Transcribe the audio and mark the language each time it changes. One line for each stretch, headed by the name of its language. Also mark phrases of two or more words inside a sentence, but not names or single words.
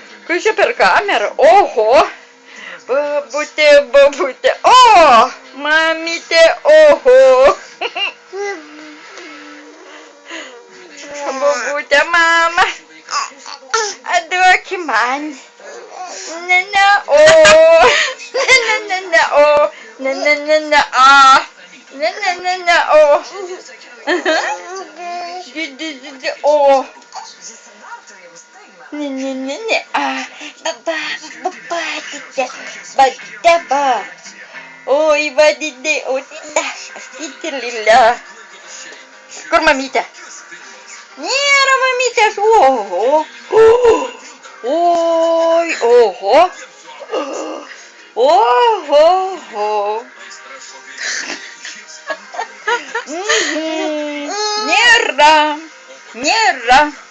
Lithuanian: Kas čia per kamerą? Oho. Babutė, babutė. O, mamytė, oho. Babutė, mama. Duoki man. Ne, ne, o. Ne, ne, ne, ne, o. Ne, ne, ne, ne, a. Ne, ne, ne, ne, o. O. Ne, ne, ne, ne, baba. Ой, вадиде, отида, аситилила. Kur mamytė? Nėra mamytės, oho. Oi, oho. Oho. Nėra.